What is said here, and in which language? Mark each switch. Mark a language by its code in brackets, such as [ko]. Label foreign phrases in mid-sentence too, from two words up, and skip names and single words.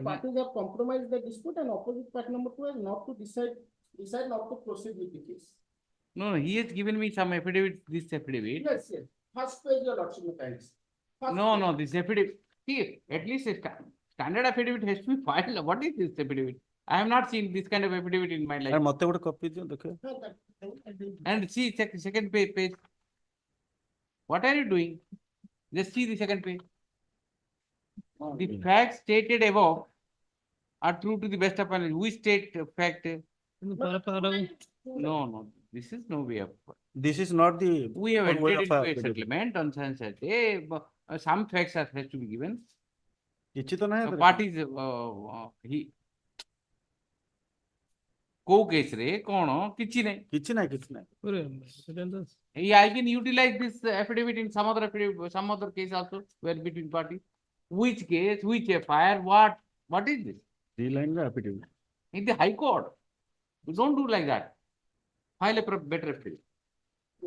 [en] parties have compromised the dispute and opposite party number 2 has not to decide not to proceed with the case. No, he has given me some affidavit, this affidavit. Yes. First page, your lordship, thanks. No, this affidavit, see, at least a standard affidavit has to be filed. What is this affidavit? I have not seen this kind of affidavit in my And life. [or] ମତେ ଗୋଟେ copy ଦିଅ ଦେଖ. [en] And see, second page. What are you doing? Just see the second page. The facts stated above are true to the best of my knowledge. Which state fact? No, this is no way of. This is not the. We have one way entered of into a affidavit. settlement on sunset day. Some facts are has to be given. [or] କିଛି ତ ନାହିଁ ଏଥିରେ. Parties, କୋଉ case ରେ କଣ କିଛି ନାହିଁ. କିଛି ନାହିଁ. [en] I can utilize this affidavit in some other affidavit, some other case also, where between parties. Which case, which FIR, what is this? 3 line ର affidavit. In the High Court. You don't do like that. File a better affidavit. Yes.